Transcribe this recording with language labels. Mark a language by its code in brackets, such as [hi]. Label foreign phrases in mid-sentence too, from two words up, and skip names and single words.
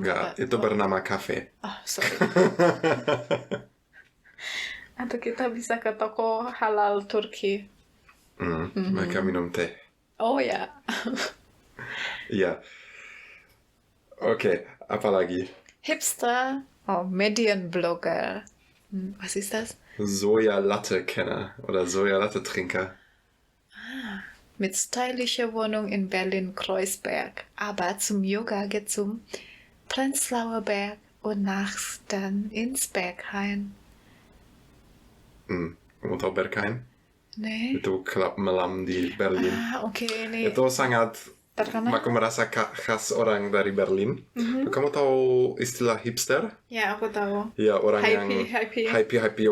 [id] nggak. Itu bernama cafe. Sorry. Atau kita bisa ke toko halal Turki. Mereka minum teh. Oh ya. Iya. Oke, apa lagi? [de] Hipster, Medienblogger. Was ist das? Soja-Latte-Kenner oder Soja-Latte-Trinker. Mit stylischer Wohnung in Berlin-Kreuzberg, aber zum Yoga geht zum Prenzlauer Berg und nachts dann ins Berghain. [id] Kamu tahu Berghain? [de] Nee. [id] Itu klub malam di Berlin. Oke, ini itu sangat terkenal. Aku merasa khas orang dari Berlin. Kamu tahu istilah hipster? Ya, aku tahu. Ya, orang yang happy,